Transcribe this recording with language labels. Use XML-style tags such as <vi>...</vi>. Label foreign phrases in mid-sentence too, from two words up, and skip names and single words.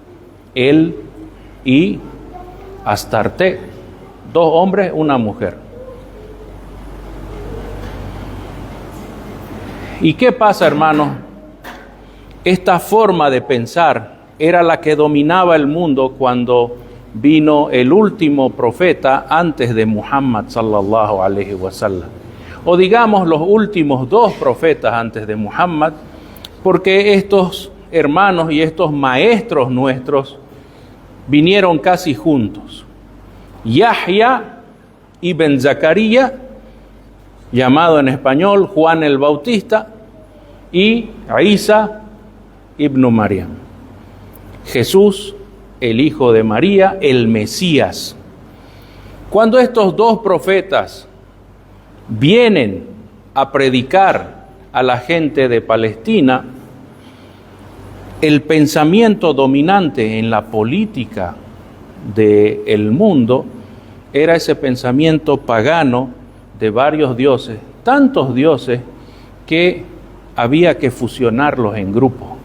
<es>Baal, El y Astarte, 2 hombres, 1 mujer. ¿Y qué pasa, hermanos? Esta forma de pensar era la que dominaba el mundo cuando vino el último profeta antes de Muhammad</es> <ar>صلى الله عليه وسلم.</ar> <es>O digamos los últimos 2 profetas antes de Muhammad, porque estos hermanos y estos maestros nuestros vinieron casi juntos. Yahya ibn Zacarías, llamado en español Juan el Bautista, y Isa ibn Maryam. Jesús, el hijo de María, el Mesías. Cuando estos 2 profetas vienen a predicar a la gente de Palestina, el pensamiento dominante en la política del mundo era ese pensamiento pagano de varios dioses, tantos dioses que había que fusionarlos en grupos.</es>